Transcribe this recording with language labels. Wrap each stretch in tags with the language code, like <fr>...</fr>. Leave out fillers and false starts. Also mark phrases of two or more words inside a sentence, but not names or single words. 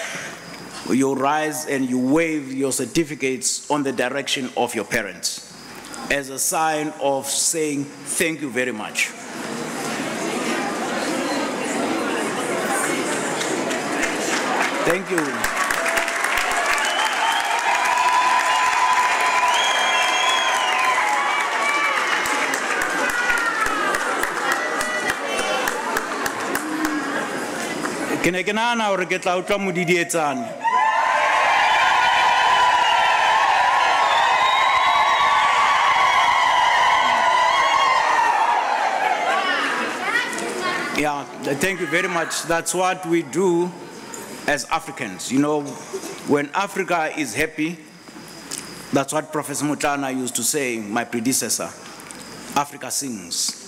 <en>You rise and you wave your certificates on the direction of your parents as a sign of saying thank you very much. Thank you.</en> <st>Ke nahana hore ke tla utlwa modidietsane.</st> <en>Yeah, thank you very much. That's what we do as Africans. You know, when Africa is happy, that's what Professor Mutana used to say, my predecessor, Africa sings.</en>